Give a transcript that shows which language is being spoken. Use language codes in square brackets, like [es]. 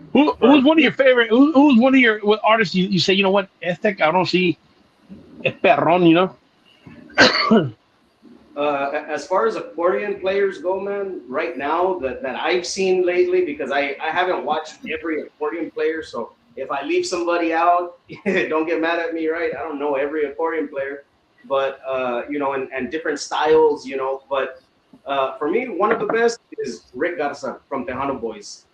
[en] who's one of your favorite? Who's one of your artists? You say, what? [es] Este cabrón sí es perrón, [en] As far as accordion players go, man, right now that I've seen lately, because I haven't watched every accordion player, so if I leave somebody out, don't get mad at me, right? I don't know every accordion player, but and different styles, But for me, one of the best is Rick Garza from Tejano Boys.